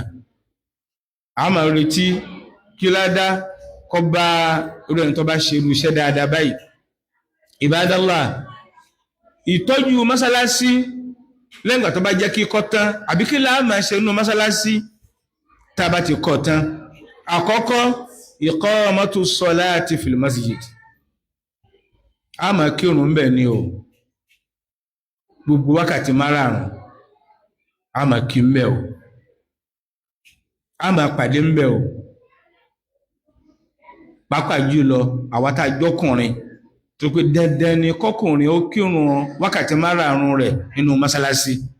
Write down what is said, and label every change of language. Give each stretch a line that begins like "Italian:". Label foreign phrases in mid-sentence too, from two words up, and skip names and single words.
Yoruba: a máa retí kí ládá kó bá irú ẹni tó bá ṣe irú iṣẹ́ dáadáa báyìí. Ibadallah, ìtọ́jú mọ́sálásí lẹ́yìn ìgbà tó bá jẹ́ kí kọ́ tán, àbí kí la máa ṣe nínú mọ́sálásí tá a bá ti kọ́ tán. àkọ́kọ́,
Arabic: إقامة الصلاة في المسجد.
Yoruba: a máa kírun ń bẹ̀ ni o, gbogbo wákàtí márààrún a máa kí ń bẹ̀ o, a máa pàdé ń bẹ̀ o. pàápàá jùlọ àwa tá a jọkùnrin, tó pé dandan ni kọkùnrin ó kírun wákàtí márààrún rẹ̀ nínú mọ́sálásí.